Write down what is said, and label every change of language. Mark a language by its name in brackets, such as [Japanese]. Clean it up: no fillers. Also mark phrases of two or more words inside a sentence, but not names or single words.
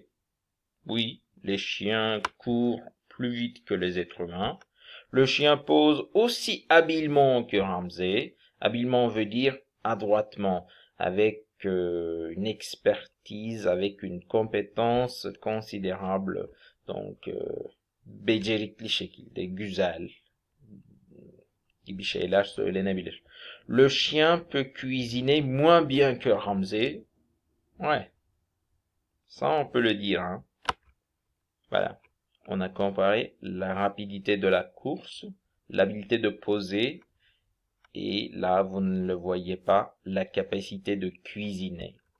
[French] Oui, les chiens courent plus vite que les êtres humains. Le chien pose aussi habilement que Ramsay. Habilement veut dire adroitement, avec une expertise, avec une compétence considérable. Donc, [Turkish] becerikli şekilde, güzel. Gibi şeyler söylenebilir. [French] Le chien peut cuisiner moins bien que Ramsay. Ouais, ça on peut le dire, hein. Voilà. On a comparé la rapidité de la course, l'habileté de poser, et là, vous ne le voyez pas, la capacité de cuisiner.